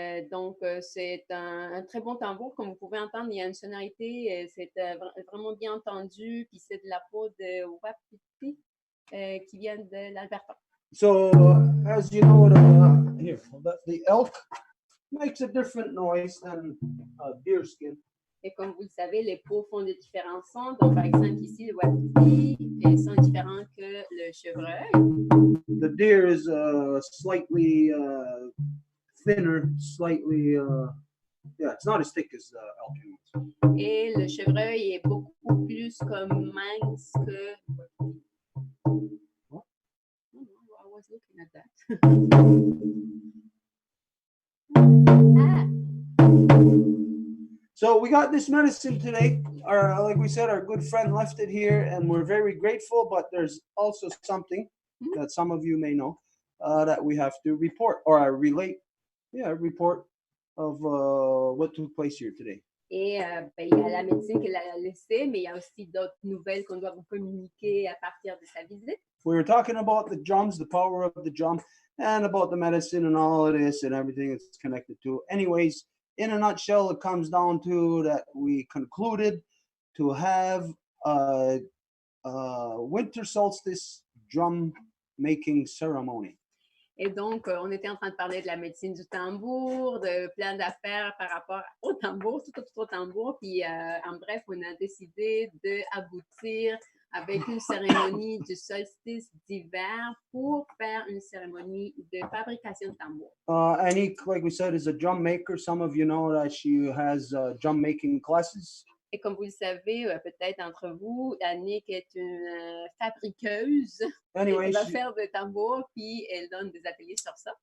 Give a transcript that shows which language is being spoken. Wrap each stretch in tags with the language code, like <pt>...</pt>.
<fr>Donc, c'est un très bon tambour. Comme vous pouvez entendre, il y a une sonorité, c'est vraiment bien entendu. Puis c'est de la peau de wapiti qui vient de l'Alberta.</fr> <en>So, as you know, the elk makes a different noise than deer skin.</en> <fr>Et comme vous le savez, les peaux font de différents sons. Donc, par exemple, ici, le wapiti fait un son différent que le chevreuil.</fr> <en>The deer is slightly thinner, slightly, yeah, it's not as thick as elk.</en> <fr>Et le chevreuil est beaucoup plus comme mince que.</fr> <en>What? I was looking at that. So we got this medicine today. Like we said, our good friend left it here, and we're very grateful. But there's also something that some of you may know that we have to report or relate. Yeah, report of what took place here today.</en> <fr>Et il y a la médecine qu'elle a laissée, mais il y a aussi d'autres nouvelles qu'on doit vous communiquer à partir de sa visite.</fr> <en>We were talking about the drums, the power of the drum, and about the medicine and all of this and everything it's connected to. Anyways, in a nutshell, it comes down to that we concluded to have a winter solstice drum making ceremony.</en> <fr>Et donc, on était en train de parler de la médecine du tambour, de plein d'affaires par rapport au tambour, tout au tambour. Puis, en bref, on a décidé d'aboutir avec une cérémonie du solstice d'hiver pour faire une cérémonie de fabrication de tambour.</fr> <en>Annick, like we said, is a drum maker. Some of you know that she has drum making classes.</en> <fr>Et comme vous le savez, peut-être entre vous, Annick est une fabriqueuse.</fr> <en>Anyway,</en> <fr>elle va faire des tambours, puis elle donne des ateliers sur ça.</fr>